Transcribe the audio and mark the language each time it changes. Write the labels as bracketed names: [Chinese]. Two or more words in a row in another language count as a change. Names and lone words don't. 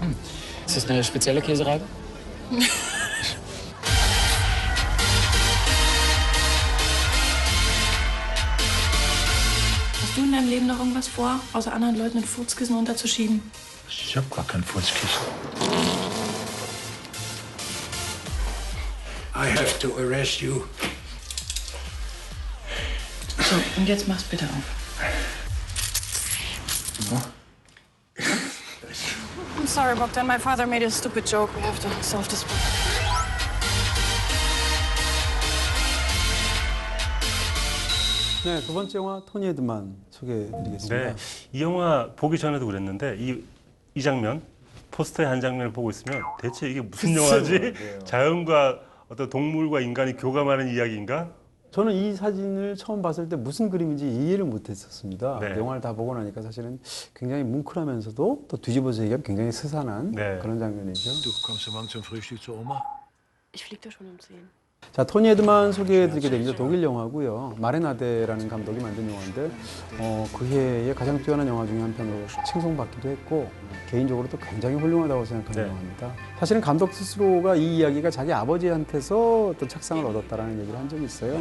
[German] Ist das eine spezielle Käsereibe? Hast du in deinem Leben noch irgendwas vor, außer anderen Leuten ein Furzkissen unterzuschieben? Ich habe gar kein Furzkissen. [English] I have to arrest you. [German] So, und jetzt mach's bitte auf. [English] I'm sorry, Bogdan. My father made a stupid joke. We have to solve this problem. [Korean] 네, 두 번째 영화 토니 에드만 소개해드리겠습니다. 네, 이 영화 보기 전에도 그랬는데 이 장면, 포스터의 한 장면을 보고 있으면 대체 이게 무슨 영화지? 자연과 어떤 동물과 인간이 교감하는 이야기인가? 저는 이 사진을 처음 봤을 때 무슨 그림인지 이해를 못했었습니다. 네. 영화를 다 보고 나니까 사실은 굉장히 뭉클하면서도 또 뒤집어서 얘기하면 굉장히 스산한 네. 그런 장면이죠. [German] Du kommst du morgen zum Frühstück zu Oma? Ich flieg da schon um 10. [Korean] 자, 토니 에드만 소개해드리게 됩니다. 독일 영화고요. 마렌아데라는 감독이 만든 영화인데 그 해에 가장 뛰어난 영화 중에 한 편으로 칭송받기도 했고 개인적으로 또 굉장히 훌륭하다고 생각하는 네. 영화입니다. 사실은 감독 스스로가 이 이야기가 자기 아버지한테서 어떤 착상을 얻었다라는 얘기를 한 적이 있어요.